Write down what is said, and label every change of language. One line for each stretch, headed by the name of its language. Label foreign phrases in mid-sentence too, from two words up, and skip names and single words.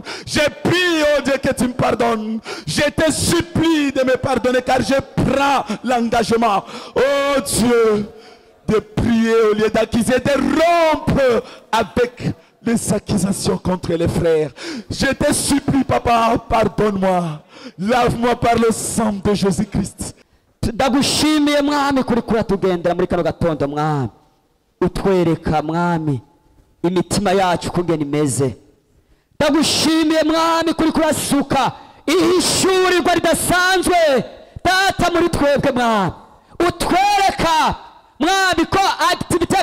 French: J'ai prié, oh Dieu, que tu me pardonnes. Je te supplie de me pardonner car je prends l'engagement, oh Dieu, de prier au lieu d'accuser, de rompre avec les accusations contre les frères. Je te supplie, Papa, pardonne-moi. Lave-moi par le sang de Jésus-Christ.
Rundi: Ndagushimiye mwami kuri kuratugendera muri kano gatondo mwami utwereka mwami imitima yacu kungena imeze. Ndagushimiye mwami kuri kurasuka ihishurirwa ridasanzwe data muri twebwe mwami utwereka mwami ko activité